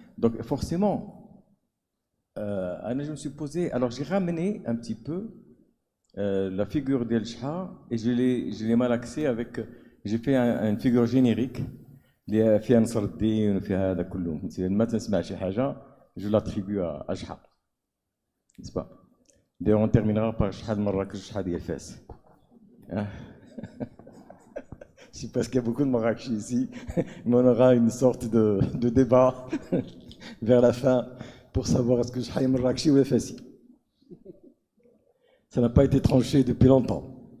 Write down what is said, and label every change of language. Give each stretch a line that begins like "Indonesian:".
French: Donc forcément, je me suis posé, alors j'ai ramené un petit peu la figure d'El Shah et je l'ai malaxé avec, j'ai fait une figure générique,
Arabic: اللي فيها نصر الدين وفيها هذا كله. ما تسمع شي حاجة,
French: je l'attribue à Shah, n'est-ce pas? D'ailleurs on terminera par
Arabic: شحال مراكش شحال ديال فاس.
French: Je sais pas qu'il y a beaucoup de Marrakech ici, mais on aura une sorte de débat vers la fin pour savoir est-ce que je suis Marrakech ou Fassi. Ça n'a pas été tranché depuis longtemps.